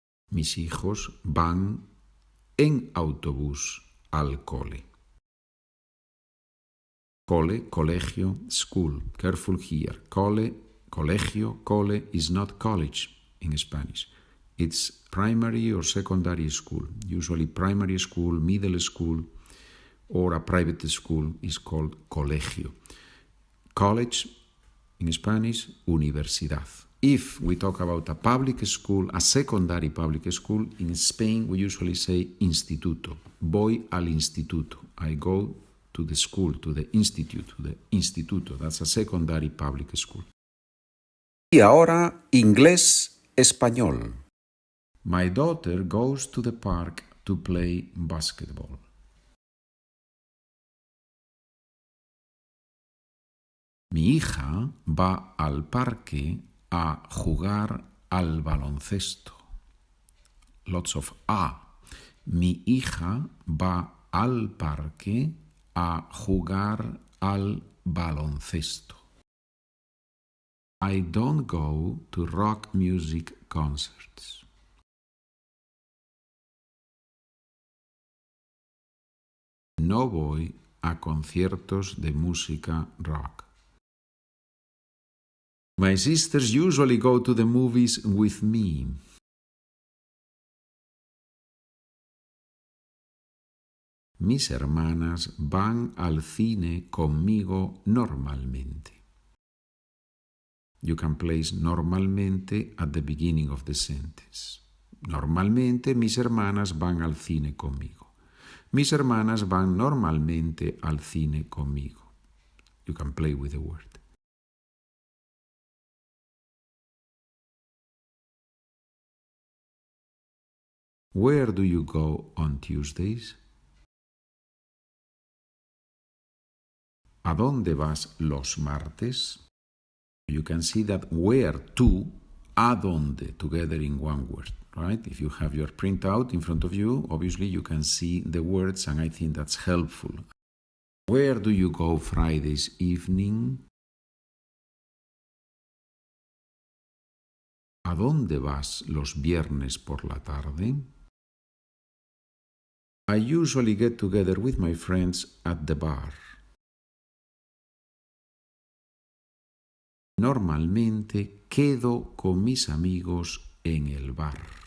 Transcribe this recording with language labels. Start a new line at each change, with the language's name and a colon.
Spanish: Mis hijos van en autobús al cole.
English: Cole, colegio, school. Careful here. Cole, colegio, cole is not college in Spanish. It's primary or secondary school. Usually primary school, middle school, or a private school is called colegio. College, in Spanish, universidad. If we talk about a public school, a secondary public school, in Spain we usually say instituto.
Spanish: Voy al instituto.
English: I go to the school, to the institute, to the instituto. That's a secondary public school.
Spanish: Y ahora, inglés-español.
English: My daughter goes to the park to play basketball.
Spanish: Mi hija va al parque a jugar al baloncesto.
English: Lots of a.
Spanish: Mi hija va al parque a jugar al baloncesto.
English: I don't go to rock music concerts.
Spanish: No voy a conciertos de música rock.
English: My sisters usually go to the movies with me.
Spanish: Mis hermanas van al cine conmigo normalmente.
English: You can place normalmente at the beginning of the sentence.
Spanish: Normalmente mis hermanas van al cine conmigo. Mis hermanas van normalmente al cine conmigo.
English: You can play with the word. Where do you go on Tuesdays?
Spanish: ¿A dónde vas los martes?
English: You can see that where to, a dónde, together in one word, right? If you have your printout in front of you, obviously you can see the words, and I think that's helpful. Where do you go Fridays evening?
Spanish: ¿A dónde vas los viernes por la tarde?
English: I usually get together with my friends at the bar.
Spanish: Normalmente quedo con mis amigos en el bar.